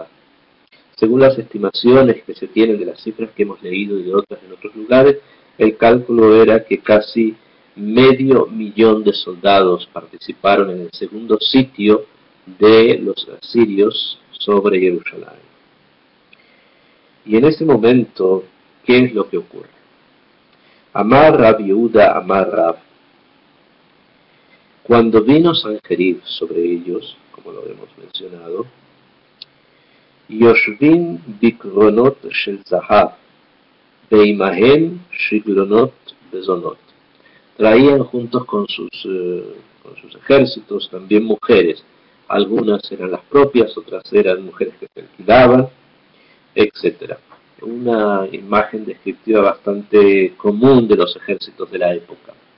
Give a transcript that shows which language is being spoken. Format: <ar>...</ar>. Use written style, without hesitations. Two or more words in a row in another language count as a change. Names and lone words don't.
<es>Según las estimaciones que se tienen de las cifras que hemos leído y de otras en otros lugares, el cálculo era que casi 500.000 de soldados participaron en el segundo sitio de los asirios sobre Jerusalén. Y en ese momento, ¿qué es lo que ocurre?</es> <he>אמר רב יהודה, אמר רב.</he> <es>Cuando vino Sanjerib sobre ellos, como lo hemos mencionado,</es> <he>יושבין בקרונות של זהב, ועמהם שגלונות וזונות.</he> <es>Traían juntos con sus ejércitos también mujeres. Algunas eran las propias, otras eran mujeres que se alquilaban, etc. Una imagen descriptiva bastante común de los ejércitos de la época.</es>